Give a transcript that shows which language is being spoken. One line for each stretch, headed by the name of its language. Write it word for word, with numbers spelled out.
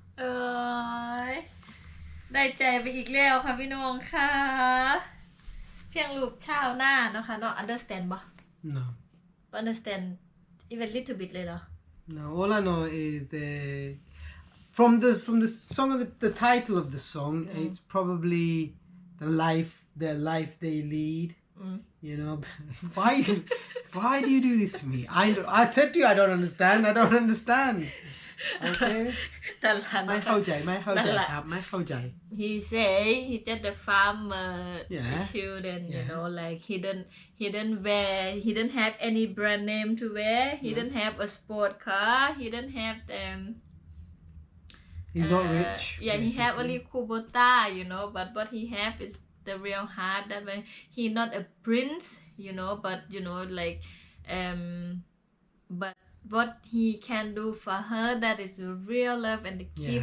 Thai: เอ้ยได้ใจไปอีกแล้วค่ะพี่น้องค่ะ เพียงลูกชาวนาเนาะค่ะเนาะ
English: understand
Thai: บ่
English: no understand even little bit
Thai: เลยเหรอ
English: No, all I know is the from the from the song of the, the title of the song, it's probably the life their life they lead. Mm. You know, why why do you do this to me? I I said to you I don't understand. I don't understand.
Thai: โอเค แต่หลัง ไม่เข้าใจไม่เข้าใจครับไม่เข้าใจ
English: he say he just the farmer yeah. children you Yeah. know like he don't he don't wear he don't have any brand name to wear he No. don't have a sport car he don't have them he's not uh, rich yeah he have basically. only Kubota you know but what he have is the real heart that when he not a prince you know but you know like um but what he can do for her that is the real love and to keep